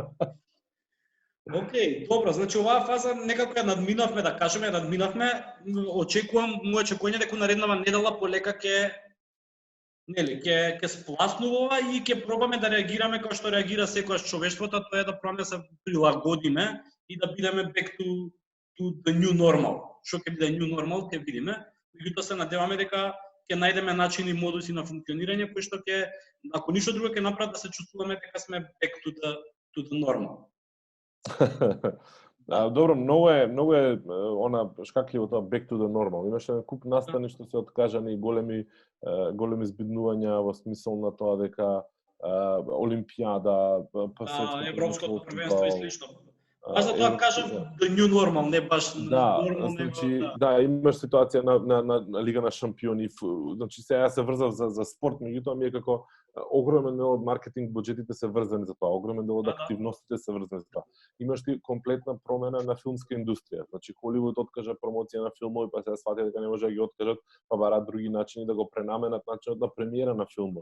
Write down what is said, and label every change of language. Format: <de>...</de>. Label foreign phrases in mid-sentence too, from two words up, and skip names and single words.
<mk>Океј, добро, значи оваа фаза некако ја надминавме, да кажеме, очекувам моје очекување дека нареднава недела полека ќе спласнува и ќе пробаме да реагираме како што реагира секојаш човештвото, тоа е да пробаме да се прилагодиме и да бидеме</mk> <en>back to the new normal.</en> <mk>Што ќе биде</mk> <en>new normal</en> <mk>ќе видиме. Меѓутоа се надеваме дека ќе најдеме начини и модуси на функционирање кои што ќе, ако ништо друго ќе направат да се чувствуваме дека сме</mk> <en>back to the normal.</en> <mk>Добро, многу е она шкакливо тоа</mk> <en>back to the normal.</en> <mk>Имаше куп настани што се откажани, големи збиднувања во смисол на тоа дека Олимпијада, Европското првенство и слично. Затоа кажам</mk> <en>the new normal,</en> <mk>не баш normal, значи, имаш ситуација на Лига на шампиони, значи сега се врзав за спорт, меѓутоа ми е како огромен дел од маркетинг буџетите се врзани за тоа, огромен дел од активностите се врзани за тоа. Имаш ти комплетна промена на филмска индустрија. Значи Холивуд откажа промоција на филмови, па сега сватија дека не може да ги откажат, па бараат други начини да го пренаменат начинот на премиера на филмови.</mk>